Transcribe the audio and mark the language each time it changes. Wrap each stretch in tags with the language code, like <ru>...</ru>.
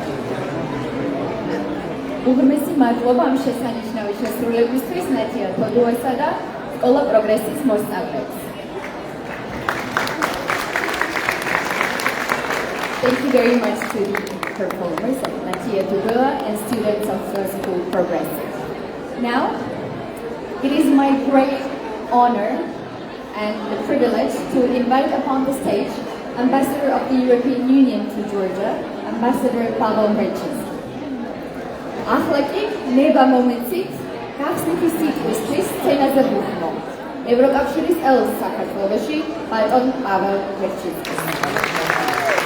<ka>უღრმესი მადლობა ამ შესანიშნავი შესრულებისთვის ნათია თოდუასა და სკოლა პროგრესის მოსწავლეებს.</ka> <en>Thank you very much to the performers of Natia Tudua and students of the school Progressive. Now, it is my great honor and the privilege to invite upon the stage Ambassador of the European Union to Georgia, Ambassador Pavel Merchins.</en> <ka>Ახლაკი ნება მომეცით გახსნითი სიტყვისთვის სცენაზე ვუხმო. ევროკავშირის ელს საქართველოში ბატონ პაվել მერჩინსკის.</ka>